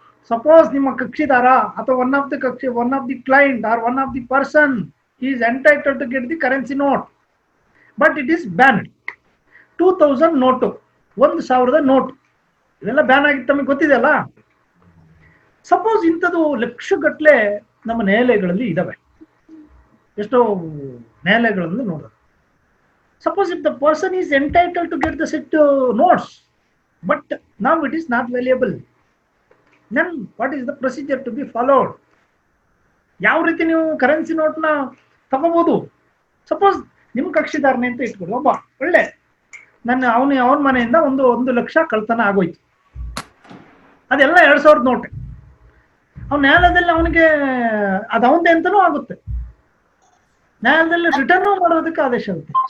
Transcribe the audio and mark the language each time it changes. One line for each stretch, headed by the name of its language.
English: suppose
Kannada: ನಿಮ್ಮ ಕಕ್ಷಿದಾರ ಅಥವಾ
English: One of the client or one of the person is entitled to get the currency note, but it is banned.
Kannada: 2000 note, 1000 note, ಇವೆಲ್ಲ ban ಆಗಿತ್ತು, ತಮಗೆ ಗೊತ್ತಿದೆಯಲ್ಲ. Suppose ಇಂಥದ್ದು ಲಕ್ಷಗಟ್ಟಲೆ ನಮ್ಮ ನ್ಯಾಯಾಲಯಗಳಲ್ಲಿ ಇದಾವೆ. ಎಷ್ಟೋ ನ್ಯಾಯಾಲಯಗಳನ್ನು ನೋಡೋದು.
English: Suppose if the person is entitled to get the set notes, but now it is not valuable, then what is the procedure to be followed?
Kannada: ಯಾವ ರೀತಿ ನೀವು ಕರೆನ್ಸಿ ನೋಟ್ನ ತಗೋಬಹುದು? ಸಪೋಸ್ ನಿಮ್ಮ ಕಕ್ಷಿದಾರನೇ ಅಂತ ಇಟ್ಕೊಳ್ಳಿ, ಒಬ್ಬ ಒಳ್ಳೆ ಅವನ ಮನೆಯಿಂದ 1 ಲಕ್ಷ ಕಳ್ತನ ಆಗೋಯ್ತು, ಅದೆಲ್ಲ 2000 ನೋಟ್. ಅವ್ನ ನ್ಯಾಯಾಲಯದಲ್ಲಿ ಅವನಿಗೆ ಅದು ಅವಂದೇ ಅಂತನೂ ಆಗುತ್ತೆ, ನ್ಯಾಯಾಲಯದಲ್ಲಿ ರಿಟರ್ನ್ ಮಾಡೋದಕ್ಕೆ ಆದೇಶ ಆಗುತ್ತೆ.